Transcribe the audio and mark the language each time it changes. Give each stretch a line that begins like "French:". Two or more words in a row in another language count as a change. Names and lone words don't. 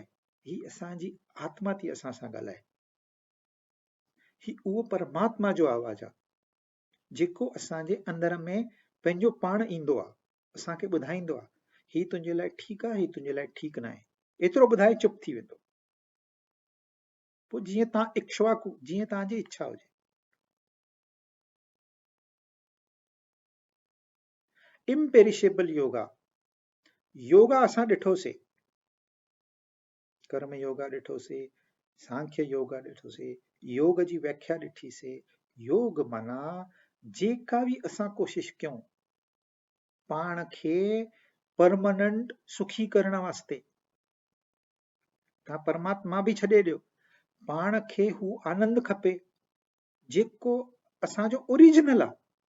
Sindhi: ही असांजी आत्मा थी असां सां ॻाल्हाए। ही उहो परमात्मा जो आवाज़ आहे जेको असांजे अंदर में पंहिंजो पाण ईंदो आहे, असांखे ॿुधाईंदो आहे ही तुंहिंजे लाइ ठीकु आहे, ही तुंहिंजे लाइ ठीकु न आहे। एतिरो ॿुधाए चुप थी वेंदो। पोइ जीअं तव्हां इक्ष्वाकु, जीअं तव्हांजी इच्छा हुजे।
English: imperishable yoga,
Sindhi: योगा असां ॾिठोसीं, कर्म योगा ॾिठोसीं, सांख्य योगा ॾिठोसीं, योग जी व्याख्या ॾिठीसीं। योग माना जेका बि असां कोशिश कयूं पाण खे परमानेंट सुखी करण वास्ते, तव्हां परमात्मा बि छॾे ॾियो, पाण खे हू आनंद खपे जेको असांजो ओरिजिनल आहे।